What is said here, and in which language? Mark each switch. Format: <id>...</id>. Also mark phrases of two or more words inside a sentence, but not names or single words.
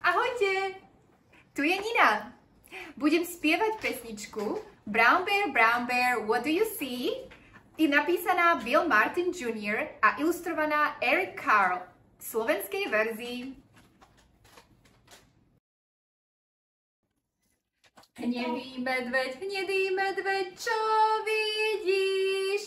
<sk>Ahojte, tu je Nina. Budem spievať pesničku Brown Bear, what do you see? Je napísaná Bill Martin Jr. a ilustrovaná Eric Carle v slovenskej verzii. Hnedý medveď, čo vidíš?</sk>